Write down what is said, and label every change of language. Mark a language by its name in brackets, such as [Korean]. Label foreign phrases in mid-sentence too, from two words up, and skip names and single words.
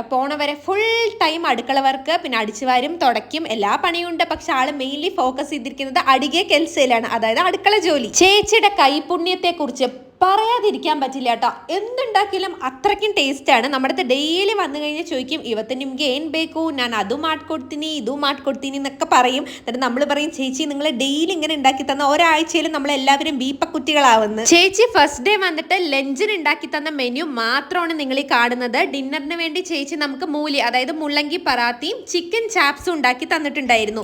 [Malayalam] പോണവരെ ഫുൾ ടൈം അടുക്കള വർക്ക്, പിന്നെ അടിച്ചുവാരും തുടയ്ക്കും, എല്ലാ പണിയുണ്ട്. പക്ഷെ ആള് മെയിൻലി ഫോക്കസ് ചെയ്തിരിക്കുന്നത് [Kannada] ಅಡಿಗೆ ಕೆಲಸಯಿಲಾಣ್, [Malayalam] അതായത് അടുക്കള ജോലി. ചേച്ചിയുടെ കൈപുണ്യത്തെ കുറിച്ച് പറയാതിരിക്കാൻ പറ്റില്ല കേട്ടോ. എന്തുണ്ടാക്കിയാലും അത്രയ്ക്കും ടേസ്റ്റ് ആണ്. നമ്മുടെ അടുത്ത് ഡെയിലി വന്നു കഴിഞ്ഞാൽ ചോദിക്കും, [Kannada] ಇವತ್ತು ನಿಮ್ಗೆ ಏನ್ ಬೇಕು, ഞാൻ ಅದು ಮಾಡ್ಕೊಡ್ತೀನಿ ಇದು ಮಾಡ್ಕೊಡ್ತೀನಿ [Malayalam] എന്നൊക്കെ പറയും. എന്നിട്ട് നമ്മൾ പറയും, ചേച്ചി നിങ്ങൾ ഡെയിലി ഇങ്ങനെ ഉണ്ടാക്കി തന്ന ഒരാഴ്ചയിലും നമ്മളെല്ലാവരും ബീപ്പക്കുറ്റികളാവുന്നു. ചേച്ചി ഫസ്റ്റ് ഡേ വന്നിട്ട് ലഞ്ചിന് ഉണ്ടാക്കി തന്ന മെനു മാത്രമാണ് നിങ്ങൾ ഈ കാണുന്നത്. ഡിന്നറിന് വേണ്ടി ചേച്ചി നമുക്ക് മൂലി, അതായത് മുള്ളങ്കി പറാത്തിയും ചിക്കൻ ചാപ്സും ഉണ്ടാക്കി തന്നിട്ടുണ്ടായിരുന്നു.